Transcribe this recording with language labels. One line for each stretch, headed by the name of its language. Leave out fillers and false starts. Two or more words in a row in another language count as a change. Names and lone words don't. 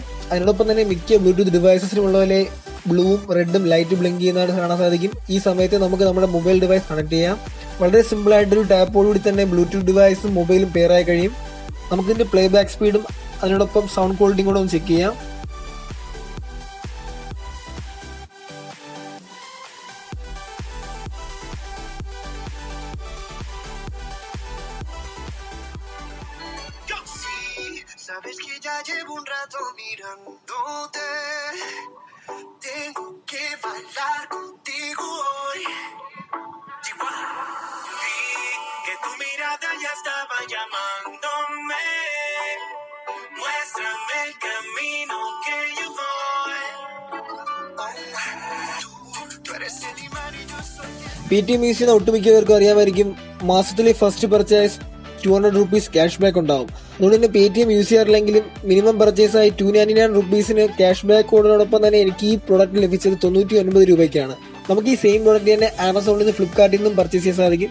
Malayalam: അതിനോടൊപ്പം തന്നെ മിക്ക ബ്ലൂടൂത്ത് ഡിവൈസസിലുള്ള പോലെ ബ്ലൂവും റെഡും
English: light blink
Malayalam: ചെയ്യുന്നതായിട്ട് കാണാൻ സാധിക്കും. ഈ സമയത്ത് നമുക്ക് നമ്മുടെ
English: mobile device connect
Malayalam: ചെയ്യാം. വളരെ സിമ്പിൾ ആയിട്ടൊരു ടാപ്പോടുകൂടി തന്നെ ബ്ലൂടൂത്ത് ഡിവൈസും മൊബൈലും പെയർ ആയി കഴിയും. നമുക്കിതിന്റെ
English: play back
Malayalam: സ്പീഡും അതിനോടൊപ്പം സൗണ്ട് ക്വാളിറ്റിയും കൂടെ ഒന്ന് ചെക്ക് ചെയ്യാം.
Spanish: Sabes que ya llevo un rato mirándote. Tengo que bailar contigo hoy. Vi que tu mirada ya estaba llamándome. Muéstrame el camino que yo voy. Tú eres el imán y yo soy el...
Malayalam: പേടിഎം യൂസ് ചെയ്യുന്ന ഒട്ടുമിക്കവർക്കും അറിയാമായിരിക്കും, മാസത്തിലെ
English: first purchase 200 rupees cash back
Malayalam: ഉണ്ടാവും. അതുകൊണ്ട് തന്നെ പേടിഎം യൂസ് ചെയ്യാറില്ലെങ്കിലും
English: minimum purchase
Malayalam: ആയി 299 rupeesന്
English: cash back
Malayalam: കോഡിനോടൊപ്പം തന്നെ എനിക്ക് ഈ പ്രോഡക്റ്റ് ലഭിച്ചത് 99 രൂപയ്ക്കാണ്. നമുക്ക് ഈ
English: same product
Malayalam: തന്നെ ആമസോണിൽ നിന്ന് ഫ്ലിപ്കാർട്ടിൽ നിന്നും പർച്ചേസ് ചെയ്യാൻ സാധിക്കും.